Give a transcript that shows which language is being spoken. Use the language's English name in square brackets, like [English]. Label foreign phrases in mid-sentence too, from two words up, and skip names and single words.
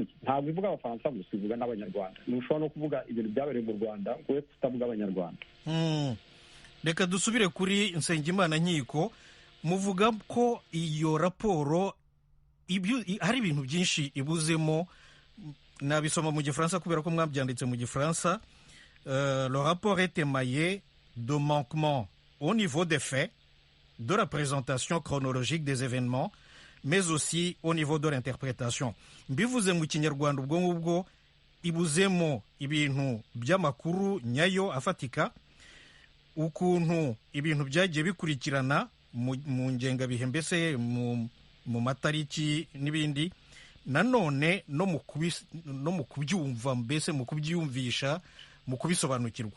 [Kinyarwanda] Ntabwo ivuga abafaransa gusa, ivuga n'abanyarwanda. Ntushobora no kuvuga ibintu byabereye mu Rwanda ngo we tutavuga abanyarwanda. Reka dusubire kuri Nsengimana Nkiko. Muvuga ko iyo raporo hari ibintu byinshi ibuzemo. Nabisoma mu Gifaransa kubera ko mwabyanditse mu Gifaransa. [French] Le rapport est émaillé de manquements au niveau des faits, de la présentation chronologique des événements, mais aussi au niveau de l'interprétation. [Kinyarwanda] Mbivuze mu Kinyarwanda ubwo ngubwo ibuzemo ibintu by'amakuru nyayo afatika, ukuntu ibintu byagiye bikurikirana mu ngengabihe, mbese mu matariki n'ibindi, nanone no mu kubyumva, mbese mu kubyiyumvisha, mu kubisobanukirwa.